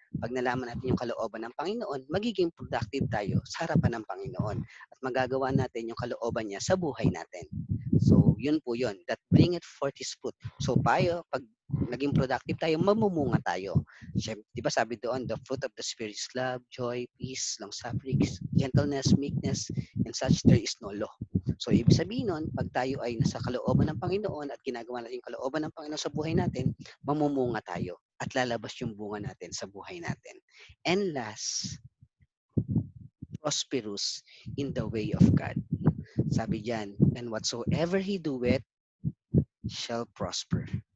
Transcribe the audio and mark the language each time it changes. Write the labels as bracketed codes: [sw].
[tl] Pag nalaman natin yung kalooban ng Panginoon, magiging productive tayo sa harapan ng Panginoon at magagawa natin yung kalooban niya sa buhay natin. So, yun po yun. [en] That bring it forth his fruit. [tl] So, tayo, pag naging productive tayo, mamumunga tayo. Siyempre, di ba sabi doon, [en] the fruit of the Spirit is love, joy, peace, long-suffering, gentleness, meekness, and such there is no law. [tl] So, ibig sabihin nun, pag tayo ay nasa kalooban ng Panginoon at ginagawa natin yung kalooban ng Panginoon sa buhay natin, mamumunga tayo at lalabas yung bunga natin sa buhay natin. [en] And last, prosperous in the way of God. [tl] Sabi diyan, [en] and whatsoever he doeth shall prosper.